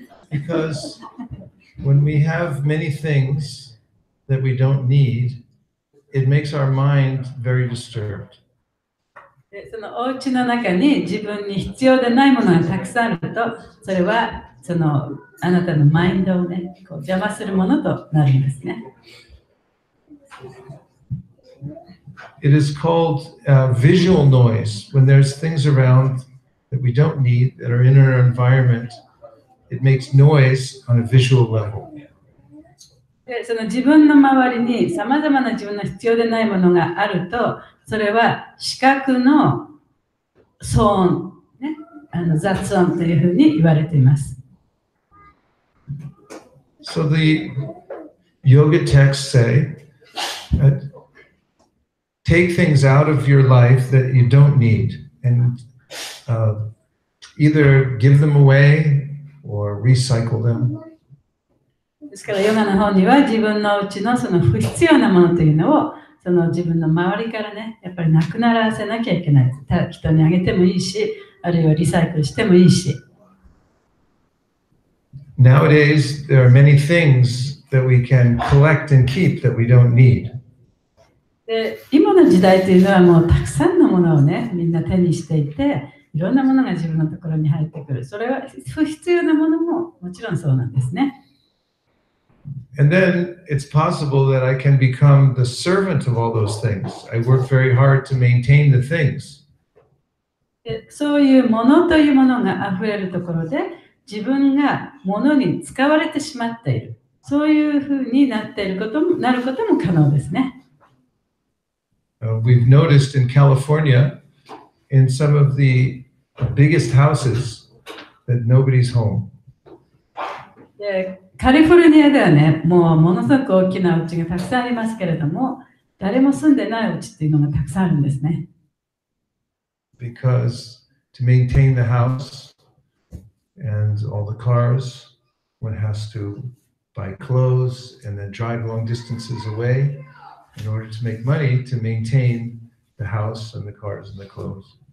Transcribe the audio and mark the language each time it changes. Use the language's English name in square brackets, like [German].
[English] Because when we have many things that we don't need, it makes our mind very disturbed. [Japanese] でそのお家の中に自分に必要でないものがたくさんあると、それはそのあなたのマインドをね、こう邪魔するものとなるんですね。 [English] It is called visual noise. When there's things around that we don't need that are in our environment, it makes noise on a visual level. [Japanese] でその自分の周りにさまざまな自分の必要でないものがあると、それは視覚の騒音、ね、雑音というふうに言われています。 [English] So the yoga texts say, take things out of your life that you don't need and either give them away or recycle them. [Japanese] ですからヨガの本には自分のうちのその不必要なものというのをその自分の周りからね、やっぱりなくならせなきゃいけない。人にあげてもいいし、あるいはリサイクルしてもいいし。 [English] Nowadays, there are many things that we can collect and keep that we don't need. [Japanese] で今の時代というのはもうたくさんのものをね、みんな手にしていて、いろんなものが自分のところに入ってくる。それは不必要なものももちろんそうなんですね。 [English] And then it's possible that I can become the servant of all those things. I work very hard to maintain the things. [Japanese] でそういうものというものがあふれるところで、自分がものに使われてしまっている。そういうふうになっていることも、なることも可能ですね。 [English] We've noticed in California, in some of the biggest houses, that nobody's home. [Japanese] でカリフォルニアではね、もうものすごく大きな家がたくさんありますけれども、誰も住んでない家っていうのがたくさんあるんですね。 [English] Because to maintain the house, and all the cars. One has to buy clothes and then drive long distances away in order to make money to maintain the house and the cars and the clothes.